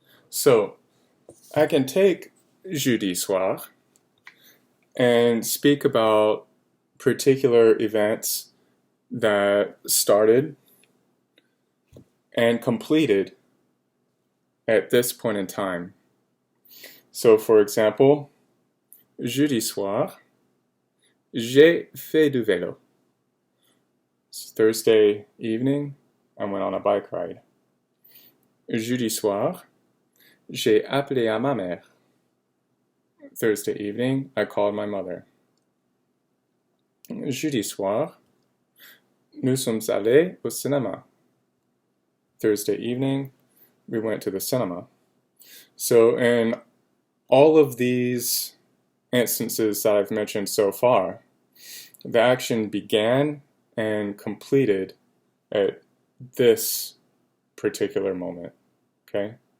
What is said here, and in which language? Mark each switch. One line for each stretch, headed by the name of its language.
English: So, I can take jeudi soir and speak about particular events that started and completed at this point in time. So, for example,
French: jeudi soir, j'ai fait du vélo.
English: It's Thursday evening, I went on a bike ride.
French: Jeudi soir, j'ai appelé à ma mère.
English: Thursday evening, I called my mother.
French: Jeudi soir, nous sommes allés au cinéma.
English: Thursday evening, we went to the cinema. So in all of these instances that I've mentioned so far, the action began and completed at this particular moment. Okay?